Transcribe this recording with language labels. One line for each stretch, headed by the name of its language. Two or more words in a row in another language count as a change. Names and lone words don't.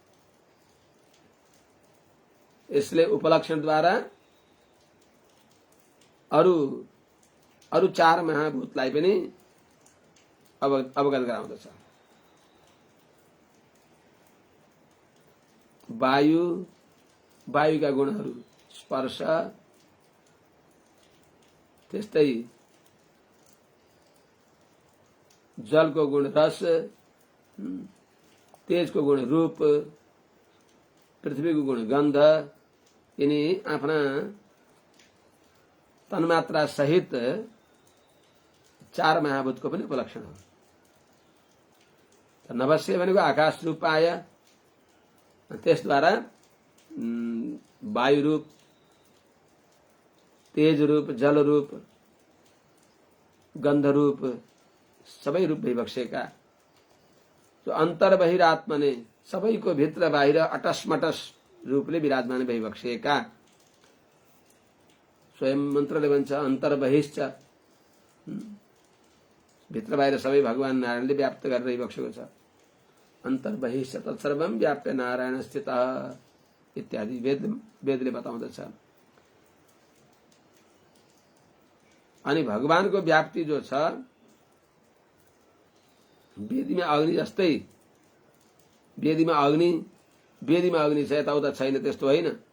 Nepali: यसले उपलक्षणद्वारा अरु चार महाभूतलाई पनि अवगत गराउँदछ। वायुका गुणहरू स्पर्श, त्यस्तै जलको गुण रस, तेजको गुण रूप, पृथ्वीको गुण गन्ध, यिनी आफ्ना तन्मात्रा सहित चार महाभूतको पनि उपलक्षण हो। नभस्य भनेको आकाश रूप आयो, त्यसद्वारा वायु रूप, तेज रूप, जल रूप, गन्ध रूप सबै रूप भइबक्सेका जो अन्तर बहिरात्मा ने सबैको भित्र बाहिर अटसमटस रूपले विराजमान भइबक्सेका। स्वयं मन्त्रले भन्छ
Sanskrit: अन्तर बहिश्च,
Nepali: भित्र बाहिर सबै भगवान नारायणले व्याप्त गरेर रहिबक्सेको छ।
Sanskrit: अन्तर बहिश्च तत्सर्वम व्याप्य नारायण स्थितः
Nepali: इत्यादि वेदले बताउँदछ। अनि भगवानको व्याप्ति जो छ वेदीमा अग्नि जस्तै, वेदीमा अग्नि छ यताउता छैन त्यस्तो होइन।